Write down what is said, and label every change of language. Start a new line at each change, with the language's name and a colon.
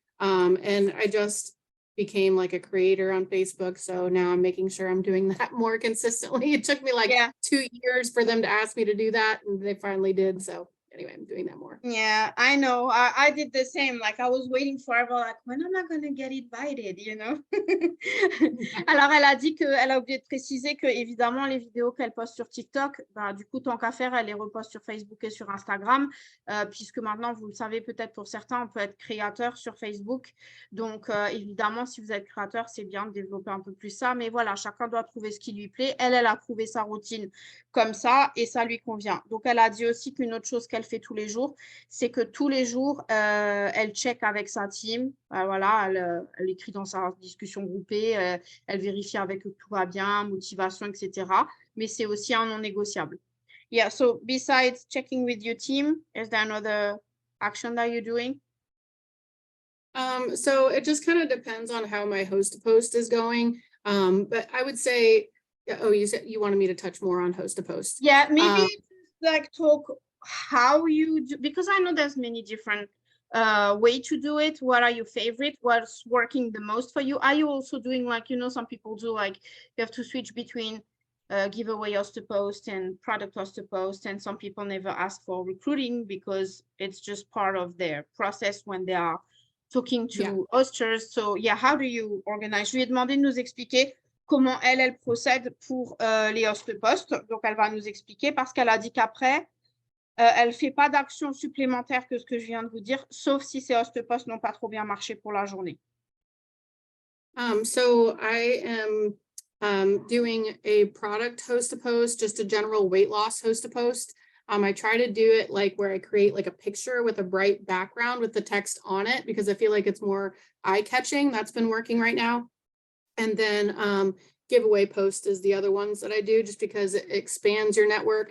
English: And I just became like a creator on Facebook. So now I'm making sure I'm doing that more consistently. It took me like 2 years for them to ask me to do that, and they finally did. So anyway, I'm doing that more. Yeah, I know. I did the same. Like, I was waiting forever, like, when am I going to get invited, you know?
French: Alors, elle a dit qu'elle a oublié de préciser que, évidemment, les vidéos qu'elle poste sur TikTok, bah, du coup, tant qu'à faire, elle les reposte sur Facebook et sur Instagram, puisque maintenant, vous le savez peut-être pour certains, on peut être créateur sur Facebook. Donc, évidemment, si vous êtes créateur, c'est bien de développer un peu plus ça. Mais voilà, chacun doit trouver ce qui lui plaît. Elle a trouvé sa routine comme ça et ça lui convient. Donc, elle a dit aussi qu'une autre chose qu'elle fait tous les jours, c'est que tous les jours, elle check avec sa team. Voilà, elle écrit dans sa discussion groupée, elle vérifie avec eux que tout va bien, motivation, etc. Mais c'est aussi un non négociable.
English: Yeah, so besides checking with your team, is there another action that you're doing? So it just kind of depends on how my host post is going. But I would say, oh, you said you wanted me to touch more on host to post. Yeah, maybe like talk how you do, because I know there's many different way to do it. What are your favorite? What's working the most for you? Are you also doing like, you know, some people do like you have to switch between giveaway host to post and product host to post, and some people never ask for recruiting because it's just part of their process when they are talking to hosters. So yeah, how do you organize?
French: Je lui ai demandé de nous expliquer comment elle procède pour les host posts. Donc, elle va nous expliquer parce qu'elle a dit qu'après, elle ne fait pas d'action supplémentaire que ce que je viens de vous dire, sauf si ces host posts n'ont pas trop bien marché pour la journée.
English: So I am doing a product host to post, just a general weight loss host to post. I try to do it like where I create like a picture with a bright background with the text on it, because I feel like it's more eye-catching. That's been working right now. And then giveaway post is the other ones that I do, just because it expands your network.